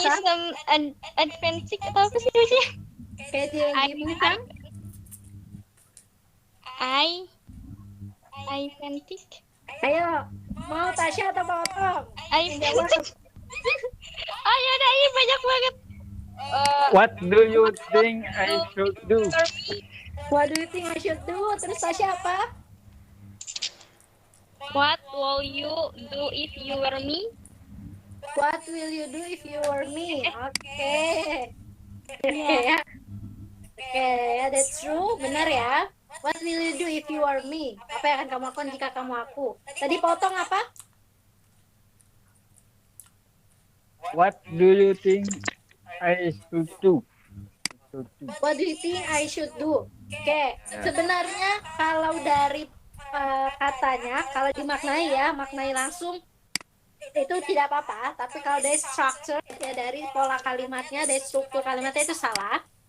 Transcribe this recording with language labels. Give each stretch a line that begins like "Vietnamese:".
English: some advanced
Indonesian: atau apa sih bacanya?
English: Can you give me some? Advanced.
Indonesian: Ayo, mau Tasya atau mau Otong?
English: Advanced.
Indonesian: Ayo dah, ini banyak banget.
English: What do you think I should do? What do you think I should do?
Indonesian: Terus Tasya apa?
English: What will you do if you were me? What will you do if you were me?
Indonesian: Oke. Oke ya. Oke ya,
English: that's true.
Indonesian: Benar ya.
English: What will you do if you are me?
Indonesian: Apa yang akan kamu lakukan jika kamu aku? Tadi potong apa?
English: What do you think I should do? What do you think I should do?
Indonesian: Oke, sebenarnya kalau dari katanya, kalau dimaknai ya, maknai langsung itu tidak apa-apa. Tapi kalau dari structure ya, dari pola kalimatnya, dari struktur kalimatnya itu salah.